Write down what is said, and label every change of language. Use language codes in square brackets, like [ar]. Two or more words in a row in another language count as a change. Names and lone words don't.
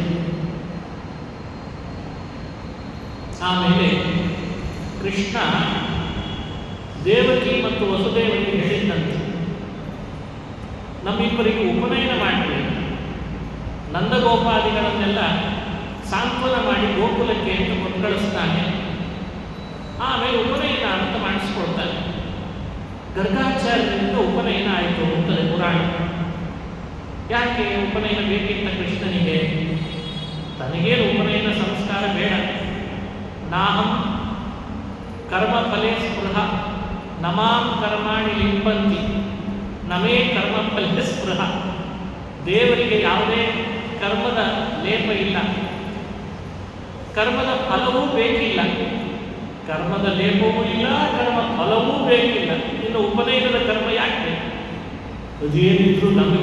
[kn] ಆಮೇಲೆ ಕೃಷ್ಣ ದೇವಕಿ ಮತ್ತು ವಸುದೇವನಿಗೆ ಹೇಳಿದ್ದಂತೆ, ನಮ್ಮಿಬ್ಬರಿಗೆ ಉಪನಯನ ಮಾಡಿರಿ, ನಂದಗೋಪಾದಿಗಳನ್ನೆಲ್ಲ ಸಾಂತ್ವನ ಮಾಡಿ ಗೋಕುಲಕ್ಕೆ ಅಂತ ಕೊಟ್ಟು ಕಳಿಸ್ತಾನೆ. ಆಮೇಲೆ ಉಪನಯನ ಅಂತ ಮಾಡಿಸ್ಕೊಳ್ತಾನೆ. ಗರ್ಗಾಚಾರ್ಯರಿಂದ ಉಪನಯನ ಆಯಿತು ಅಂತದೆ ಪುರಾಣ. ಯಾಕೆ ಉಪನಯನ ಬೇಕಿತ್ತ ಕೃಷ್ಣನಿಗೆ? ತನಗೇನು ಉಪನಯನ ಸಂಸ್ಕಾರ ಬೇಡ. [sa] ನಾಹಂ ಕರ್ಮಫಲೇ ಸ್ಪೃಹ ನಮಾಂ ಕರ್ಮಾಣಿ ಲಿಂಪಂತಿ ನಮೇ ಕರ್ಮಫಲೇ ಸ್ಪೃಹ. [kn] ದೇವರಿಗೆ ಯಾವುದೇ ಕರ್ಮದ ಲೇಪ ಇಲ್ಲ, ಕರ್ಮದ ಫಲವೂ ಬೇಕಿಲ್ಲ, ಕರ್ಮದ ಲೇಪವೂ ಇಲ್ಲ, ಕರ್ಮ ಫಲವೂ ಬೇಕಿಲ್ಲ. ಇನ್ನು ಉಪನಯನದ ಕರ್ಮ ಯಾಕೆ ಬೇಕು? ಅದೇನಿದ್ರು ನಮಗೆ.